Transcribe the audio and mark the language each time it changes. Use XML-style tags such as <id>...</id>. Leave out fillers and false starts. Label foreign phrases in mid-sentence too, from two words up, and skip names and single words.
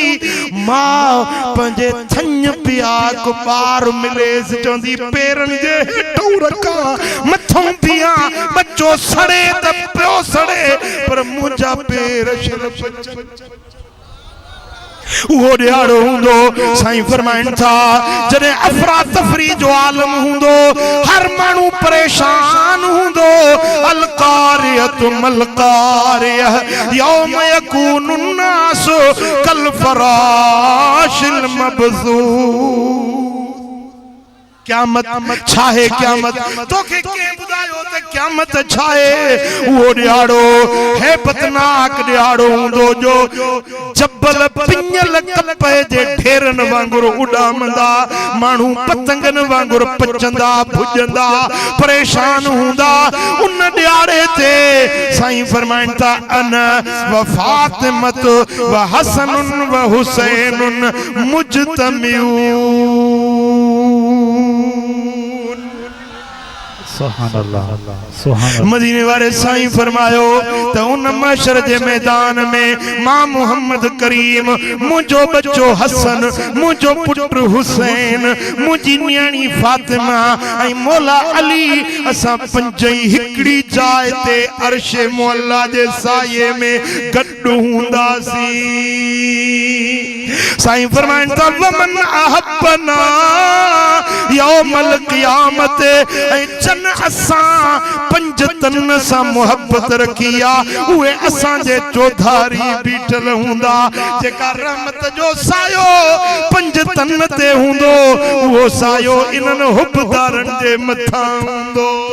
<sd>मां पंहिंजे थञ पिया को ॿार मिलेसि, चवंदी पेरनि जे हेठों रखां मथों पिया, बच्चो सड़े त पियो सड़े, पर मुंहिंजा पेर उहो ॾियारो हूंदो। साईं फरमाइनि था जॾहिं अफरा तफरी जो आलम हूंदो, हर माण्हू परेशान हूंदो।</sd> <ar>القارعة ما القارعة يوم يكون الناس كالفراش المبثوث.</ar> <sd>क़यामत छाहे, क़यामत तोखे के बुधायो त क़यामत छाहे। वो ॾियारो हैबतनाक ॾियारो हूंदो जो जबल पिंजल कपे जे ढेरन वांगुर उॾामंदा, माण्हू पतंगन वांगुर पचंदा भुजंदा परेशान हूंदा। उन ॾियारे ते साईं फरमाइनि था</sd> <ar>أنا وفاطمة وحسن وحسين مجتمعون.</ar> <sd>मदीने वाले साईं फरमायो त उन महशर जे मैदान में मां मोहम्मद करीम, मुंहिंजो बच्चो हसन, मुंहिंजो पुत्र हुसैन, मुंहिंजी न्याणी फातिमा ऐं मौला अली, असां पंजई हिकड़ी जाइ ते अर्शे मुअल्ला जे साये में गॾु हूंदासीं। साईं फरमाइनि था</sd> <ar>ومن أحبنا يوم القيامة,</ar> <sd>ऐं जन असां पंज तन सां मोहब्बत रखी आ, उहे असांजे चौधारी बीठल हूंदा। जेका रहमत जो सायो पंज तन ते हूंदो, उहो सायो इन्हनि हुबदारनि जे मथां हूंदो।</sd>